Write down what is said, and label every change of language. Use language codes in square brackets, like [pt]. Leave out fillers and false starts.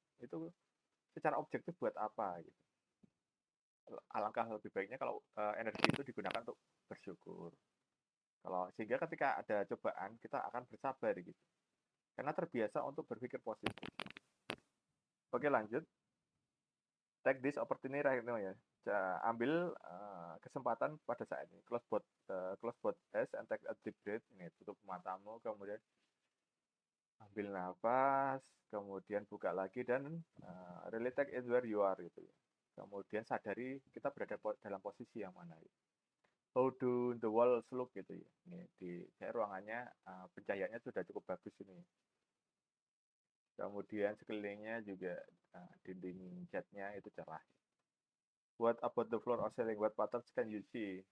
[id] Itu secara objektif buat apa? Gitu. Alangkah lebih baiknya kalau energi itu digunakan untuk bersyukur. Sehingga ketika ada cobaan kita akan bersabar gitu. Karena terbiasa untuk berpikir positif. Oke lanjut. [en] Take this opportunity right now ya. [id] Ambil kesempatan pada saat ini. [en] Close both eyes and take a deep breath. [id] Ini tutup matamu, kemudian ambil nafas, kemudian buka lagi dan [en] really take it where you are [id] gitu ya. Kemudian sadari kita berada dalam posisi yang mana. Gitu. [en] How do the walls look [id] gitu ya. Ini saya ruangannya pencahayaannya sudah cukup bagus ini. Kemudian sekelilingnya juga dinding catnya itu cerah. [en] What about the floor or ceiling? What patterns can you see?